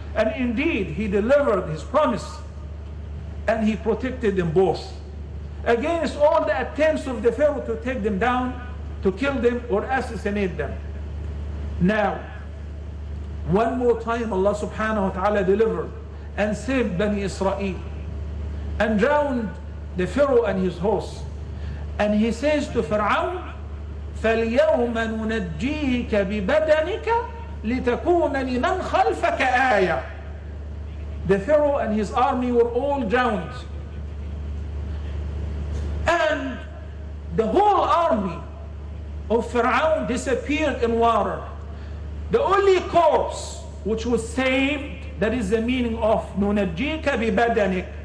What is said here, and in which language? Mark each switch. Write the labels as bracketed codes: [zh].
[en] And indeed, he delivered his promise. And he protected them both against all the attempts of the Pharaoh to take them down, to kill them or assassinate them. Now, one more time Allah subhanahu wa ta'ala delivered and saved Bani Israel and drowned the Pharaoh and his hosts. And he says to Pharaoh, [ar] فَالْيَوْمَ نُنَجِّيكَ بِبَدَنِكَ لِتَكُونَ لِمَنْ خَلْفَكَ آيَةً. [en] The Pharaoh and his army were all drowned. And the whole army of Pharaoh disappeared in water. The only corpse which was saved, that is the meaning of [ar] نُنَجِّيكَ بِبَدَنِكَ.